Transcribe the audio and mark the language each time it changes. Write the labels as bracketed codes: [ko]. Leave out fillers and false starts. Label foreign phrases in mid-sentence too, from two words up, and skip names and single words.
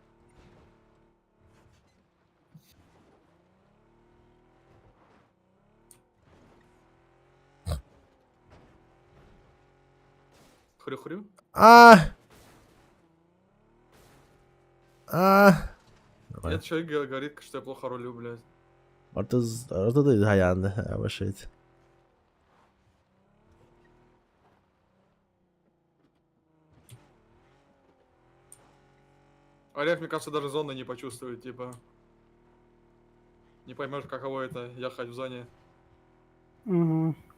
[ru] Хрю-хрю? А! Этот человек говорит, что я плохо рулю, блядь. [tr] Ortada dayandı. Başlaydı. [ru] Олег, мне кажется, даже зоны не почувствует, типа. Не поймешь, каково это, ехать в зоне. Угу.